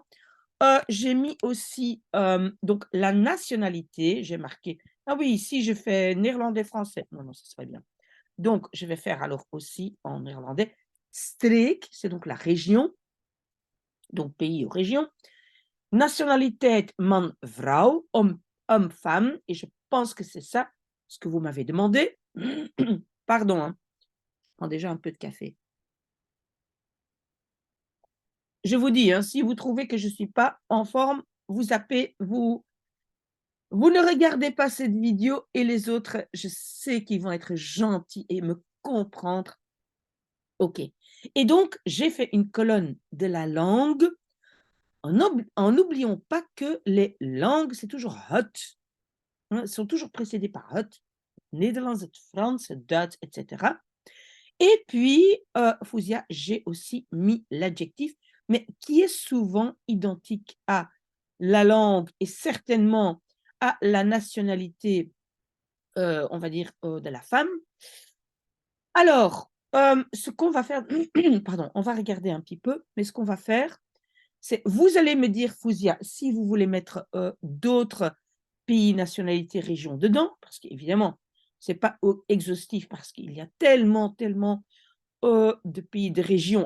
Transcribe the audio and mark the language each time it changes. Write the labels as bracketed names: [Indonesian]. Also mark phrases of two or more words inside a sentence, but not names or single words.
[French] J'ai mis aussi, donc la nationalité, j'ai marqué ah oui, ici je fais néerlandais-français. Non, non, ce serait bien. Donc je vais faire alors aussi en néerlandais. Streek, c'est donc la région, donc pays ou région. [Dutch] Nationaliteit man-vrouw, [French] homme-femme, et je pense que c'est ça ce que vous m'avez demandé. Pardon, hein, je prends déjà un peu de café. Je vous dis, hein, si vous trouvez que je ne suis pas en forme, vous zappez, vous ne regardez pas cette vidéo et les autres, je sais qu'ils vont être gentils et me comprendre. OK. Et donc, j'ai fait une colonne de la langue en n'oubliant pas que les langues, c'est toujours hot. Hein, sont toujours précédées par hot. [Dutch] Nederlands, het Frans, het Duits, [French] etc. Et puis, Fouzia, j'ai aussi mis l'adjectif, mais qui est souvent identique à la langue et certainement à la nationalité, on va dire, de la femme. Alors, ce qu'on va faire, pardon, on va regarder un petit peu, mais ce qu'on va faire, c'est, vous allez me dire, Fouzia, si vous voulez mettre d'autres pays, nationalités, régions dedans, parce qu'évidemment, ce n'est pas exhaustif, parce qu'il y a tellement, tellement de pays, de régions.